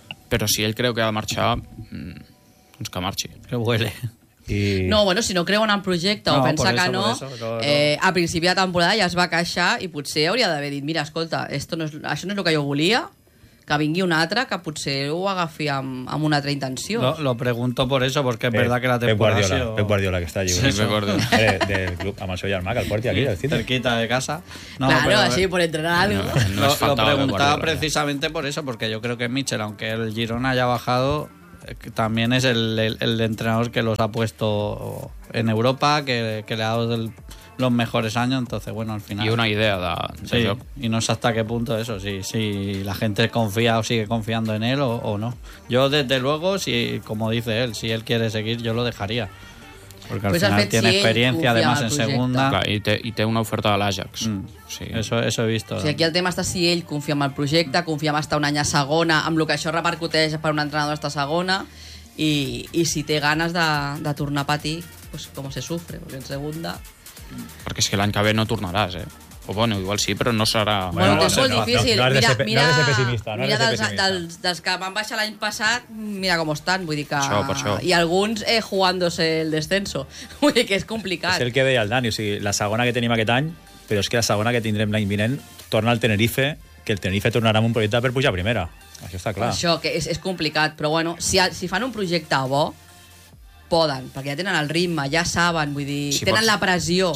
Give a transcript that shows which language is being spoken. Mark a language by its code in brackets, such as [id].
[ca] Però si ell creu que ha de marxar, doncs que marxi. [es] Que huele. [ca] I... No, bueno, si no creu en el projecte o pensa que no, a principi de temporada ja es va queixar i potser hauria d'haver dit, mira, escolta, [es] esto no es, [ca] això no és el que jo volia, que vingui un altre que potser ho agafi amb una altra intenció. [es] No, lo pregunto por eso, porque es verdad que la temporada... [ca] Pep Guardiola, que està allí. Sí, Pep Guardiola. Del club, amb el seu germà, que el porti aquí. [es] Cerquita de casa. No, claro, pero, así por entrenar algo. Lo preguntaba precisamente por eso, porque yo creo que Mitchell, aunque el Girona haya bajado... también es el entrenador que los ha puesto en Europa, que le ha dado los mejores años, entonces bueno, al final... Y una idea de sí, y no sé hasta qué punto eso, si la gente confía o sigue confiando en él o no. Yo desde luego, si, como dice él, si él quiere seguir, yo lo dejaría. Porque pues al final tiene si experiencia además en segunda. [ca] Clar, i té una oferta de l'Ajax. Sí. [es] Eso he visto. [ca] O sigui, aquí el tema està si ell confia en el projecte, confia en estar un any a segona, amb el que això repercuteix per un entrenador estar a segona, i si té ganes de tornar a patir, pues com [es] se sufre, [ca] perquè [es] en segunda... [ca] Perquè és que l'any que ve no tornaràs, eh? O bueno, igual sí, però no serà... Bueno, és molt difícil. Mira dels que van baixar l'any passat, mira com estan. Vull dir que... Això. I alguns [es] jugándose el descenso. [ca] Vull dir que és complicat. És el que deia el Dani, o sigui, la segona que tenim aquest any, però és que la segona que tindrem l'any vinent torna al Tenerife, que el Tenerife tornarà amb un projecte per pujar a primera. Això està clar. Això, que és complicat, però bueno, si fan un projecte bo... poden, perquè ja tenen el ritme, ja saben, vull dir, si tenen pots, la pressió.